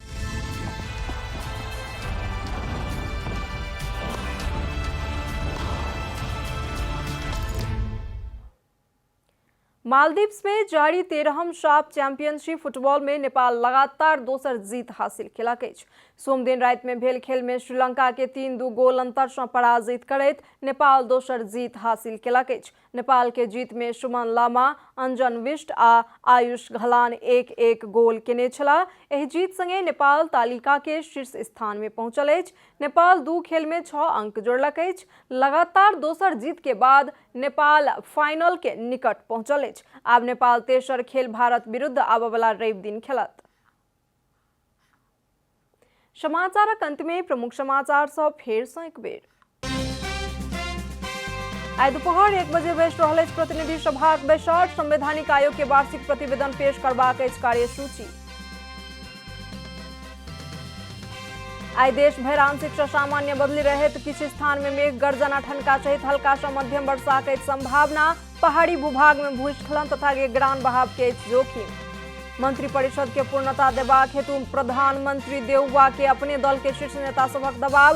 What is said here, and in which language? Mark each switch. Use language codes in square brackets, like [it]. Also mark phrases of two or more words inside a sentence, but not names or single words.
[mai] मालदीव्स में जारी 13वीं साफ चैंपियनशिप फुटबॉल में नेपाल लगातार दोसर जीत हासिल केलक अछि। सोम दिन राति में भेल खेल में श्रीलंका के 3-2 गोल अंतर से पराजित करैत नेपाल दोसर जीत हासिल केलक अछि। नेपाल के जीत में सुमन लामा, अंजन विष्ट आ आयुष घलान 1-1 गोल केने छलाह। एहि जीत संगे नेपाल तालिका के शीर्ष स्थान में पहुंचल अछि। नेपाल 2 खेल में 6 अंक जोड़लक अछि। लगातार दोसर जीत के बाद नेपाल फाइनल के निकट पहुंचल अछि। आब नेपाल तेसर खेल भारत विरुद्ध आबय वाला रवि दिन खेलत। समाचारक अंत में प्रमुख समाचार सब फेर सँ एक बेर। आइ दोपहर 1 बजे बैस रहल अछि प्रतिनिधि सभाक बैसार। संवैधानिक आयोग के वार्षिक प्रतिवेदन पेश करबाक अछि कार्यसूची। आइ देश भर आंशिक सँ सामान्य बदली रहैत किछु स्थान में मेघ गर्जन आ ठनका सहित हल्का सँ मध्यम वर्षा के संभावना। पहाड़ी भूभाग में भूस्खलन तथा गिरान बहाव के जोखिम। मंत्रिपरिषद के पूर्णता देबाक हेतु प्रधानमंत्री देउवा के अपने दल के शीर्ष नेता सभक दबाव।